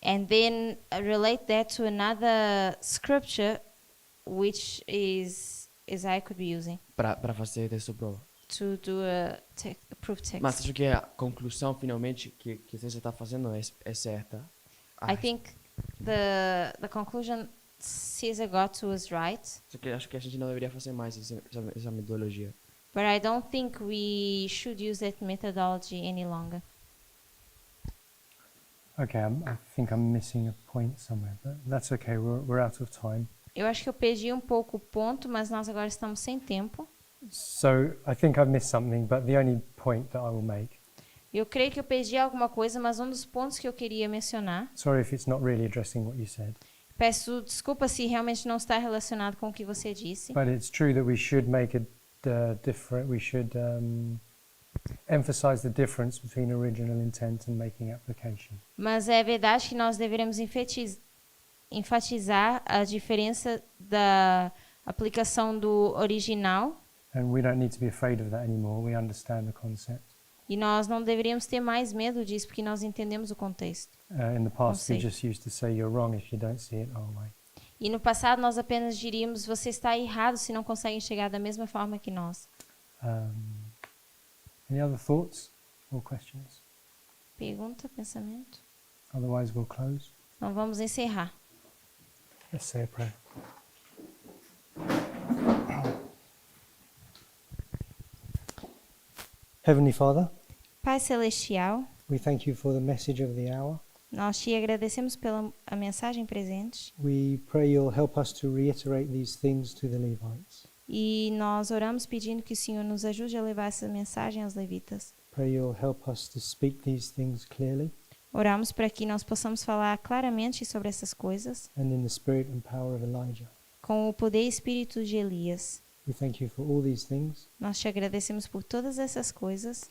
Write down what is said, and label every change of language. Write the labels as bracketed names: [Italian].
[English] And then relate that to another scripture, which is Isaiah could be using [Portuguese] Para fazer texto prova. [English] to do a proof text. [Portuguese] Mas acho que a conclusão, finalmente, que você está fazendo é certa. [English] I think the conclusion Caesar got to was right, [Portuguese] Só que acho que a gente não deveria fazer mais essa metodologia. [English] but I don't think we should use that methodology any longer. Okay, I think I'm missing a point somewhere, but that's okay. We're out of time. [Portuguese] Eu acho que eu perdi um pouco o ponto, mas nós agora estamos sem tempo. [English] So I think I've missed something, but the only point that I will make. [Portuguese] Eu creio que eu perdi alguma coisa, mas um dos pontos que eu queria mencionar, [English] Sorry if it's not really addressing what you said, [Portuguese] peço desculpa se realmente não está relacionado com o que você disse, [English] but it's true that we should make a different. We should emphasize the difference between original intent and making application. [Portuguese] mas é verdade que nós deveremos enfatizar a diferença da aplicação do original, [English] And we don't need to be afraid of that anymore. We understand the concept. [Portuguese] e nós não deveríamos ter mais medo disso porque nós entendemos o contexto. [English] In the past, we [Portuguese] Conceito. [English] just used to say you're wrong if you don't see it our way. [Portuguese] E no passado nós apenas diríamos você está errado se não consegue enxergar da mesma forma que nós. [English] Any other thoughts or questions? [Portuguese] Pergunta, pensamento? [English] Otherwise, we'll close. [Portuguese] Então vamos encerrar. [English] Let's say a prayer. Heavenly Father, [Portuguese] Pai Celestial, [English] we thank you for the message of the hour. [Portuguese] nós te agradecemos pela a mensagem presente [English] We pray you'll help us to reiterate these things to the Levites. [Portuguese] e nós oramos pedindo que o Senhor nos ajude a levar essa mensagem aos levitas. [English] Pray you'll help us to speak these things clearly [Portuguese] Oramos para que nós possamos falar claramente sobre essas coisas [English] and in the spirit and power of Elijah. [Portuguese] com o poder e espírito de Elias. [English] We thank you for all these things [Portuguese] Nós te agradecemos por todas essas coisas.